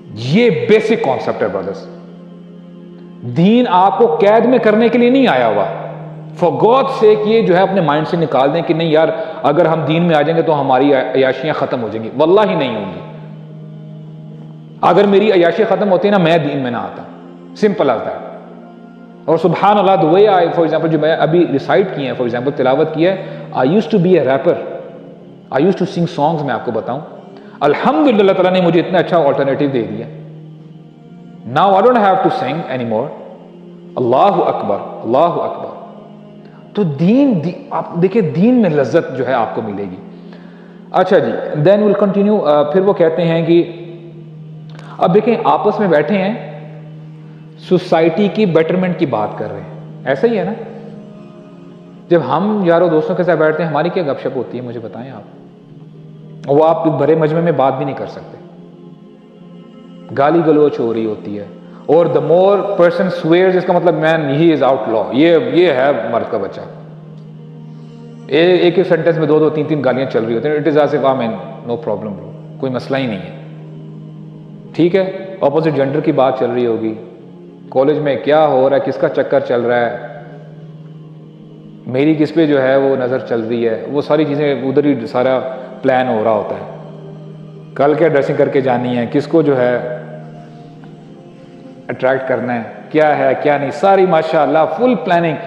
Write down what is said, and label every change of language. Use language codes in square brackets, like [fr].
[ur] یہ basic concept ہے brothers. دین آپ کو قید میں کرنے کے لیے نہیں آیا ہوا. فار گاڈ سیک یہ جو ہے اپنے مائنڈ سے نکال دیں کہ نہیں یار اگر ہم دین میں آ جائیں گے تو ہماری عیاشیاں ختم ہو جائیں گی. واللہ ہی نہیں ہوں گی. اگر میری عیاشی ختم ہوتی نا میں دین میں نہ آتا. [en] Simple as that. اور سبحان اللہ the way I for example [ur] جو میں ابھی ریسائٹ کی ہیں فار ایگزامپل تلاوت کی ہے, [en] I used to be a rapper, I used to sing songs. [ur] میں آپ کو بتاؤں الحمدللہ اللہ تعالیٰ نے مجھے اتنا اچھا آلٹرنیٹیو دے دیا. [en] Now I don't have to sing anymore. [ar] اللہ اکبر اللہ اکبر. [ur] تو دین آپ دیکھیں دین میں لذت جو ہے آپ کو ملے گی. اچھا جی [en] Then will continue. [ur] پھر وہ کہتے ہیں کہ اب دیکھیں آپس میں بیٹھے ہیں سوسائٹی کی بیٹرمنٹ کی بات کر رہے ہیں, ایسا ہی ہے نا. جب ہم یاروں دوستوں کے ساتھ بیٹھتے ہیں ہماری کیا گپ شپ ہوتی ہے مجھے بتائیں آپ. وہ آپ بھرے مجمع میں بات بھی نہیں کر سکتے, گالی گلوچ ہو رہی ہوتی ہے. اور [en] the more person swears [ur] اس کا مطلب مین [en] he is outlaw, [ur] یہ ہے مرد کا بچہ. ایک ہی سینٹینس میں دو تین گالیاں چل رہی ہوتی ہیں. [en] it is as if I mean no problem bro, [ur] کوئی مسئلہ ہی نہیں ہے. ٹھیک ہے اپوزٹ جینڈر کی بات چل رہی ہوگی, کالج میں کیا ہو رہا ہے, کس کا چکر چل رہا ہے, میری کس پہ جو ہے وہ نظر چل رہی ہے, وہ ساری چیزیں ادھر ہی سارا پلان ہو رہا ہوتا ہے. کل کیا ڈریسنگ کر کے جانی ہے, کس کو جو ہے اٹریکٹ کرنا ہے, کیا ہے کیا نہیں, ساری ماشاءاللہ فل پلاننگ.